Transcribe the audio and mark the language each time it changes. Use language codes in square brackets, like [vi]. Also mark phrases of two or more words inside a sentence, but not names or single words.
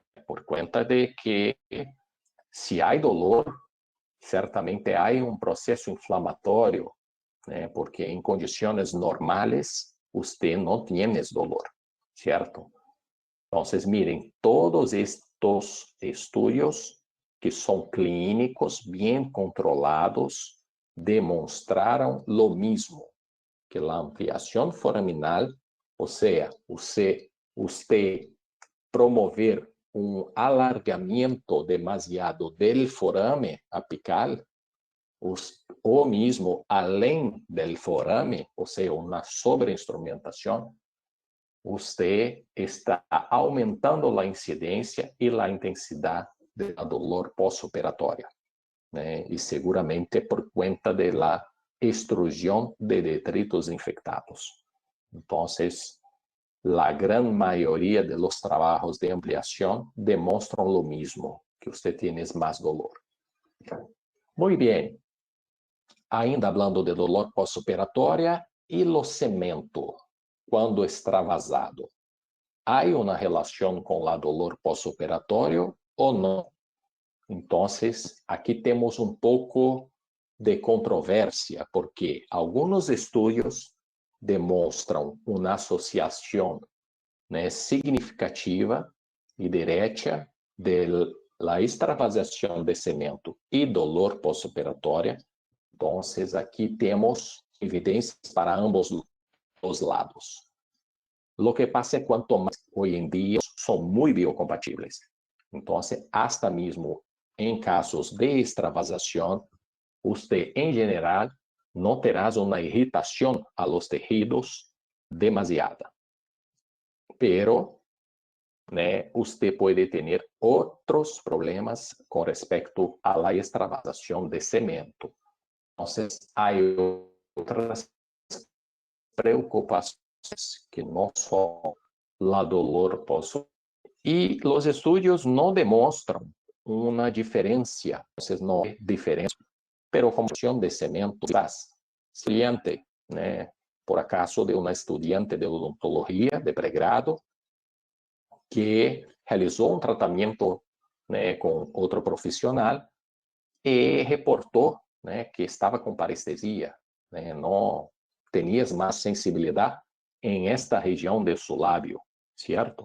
[pt] Por conta de que, se há dolor, certamente há processo inflamatório, né? Porque em condições normais, você não tem dolor, certo? Então, miren, todos estes estudos que são clínicos, bem controlados, demonstraram [es] lo mismo, [pt] que a ampliação foraminal, ou seja, você promover alargamento demasiado del forame apical, ou mesmo além del forame, ou seja, uma sobreinstrumentação, você está aumentando a incidência e a intensidade do dolor pós-operatório, né? E seguramente por conta da extrusão de detritos infectados. Então, a grande maioria [es] de los trabajos [pt] de ampliação demonstram [es] lo mismo, [pt] que você tem mais dolor. Muito bem. Ainda falando de dolor pós-operatório e o cemento, quando extravasado. Há uma relação com o dolor pós-operatório ou não? Então, aqui temos pouco de controvérsia, porque alguns estudos demonstram uma associação, né, significativa e direta da extravasação de cemento e dolor pós-operatório. Então, aqui temos evidências para ambos os lados. [es] Lo que pasa [pt] é que quanto mais hoje em dia são muito biocompatíveis. Então, hasta mesmo em casos de extravasação, você, em geral, não terá uma irritação [es] a los tejidos [pt] demasiada. Pero, né, você pode ter outros problemas com respeito à la extravasação de cemento. Então, há outras preocupações que não só [es] la dolor [pt] pós. E os estudos não demonstram uma diferença, não é diferença, pero como de cemento, saliente, né, por acaso de uma estudante de odontologia de pregrado que realizou tratamento, né, com outro profissional e reportou, né, que estava com parestesia, né, não tinha mais sensibilidade em esta região de seu lábio, certo?